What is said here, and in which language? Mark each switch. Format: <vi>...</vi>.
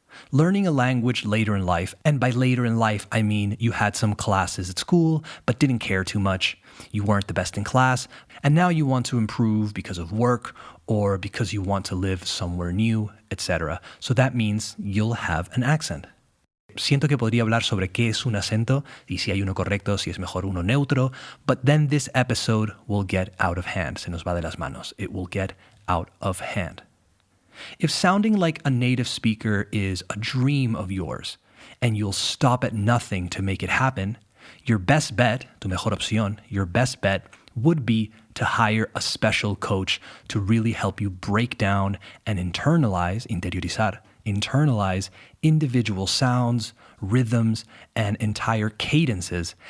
<en>Learning a language later in life, and by later in life, I mean you had some classes at school but didn't care too much, you weren't the best in class, and now you want to improve because of work or because you want to live somewhere new, etc. So that means you'll have an accent.</en> <es>Siento que podría hablar sobre qué es un acento y si hay uno correcto, si es mejor uno neutro,</es> <en>but then this episode will get out of hand.</en> <es>Se nos va de las manos.</es> <en>It will get out of hand. If sounding like a native speaker is a dream of yours and you'll stop at nothing to make it happen, your best bet,</en> <es>tu mejor opción,</es> <en>your best bet would be to hire a special coach to really help you break down and internalize individual sounds, rhythms, and entire cadences.</en>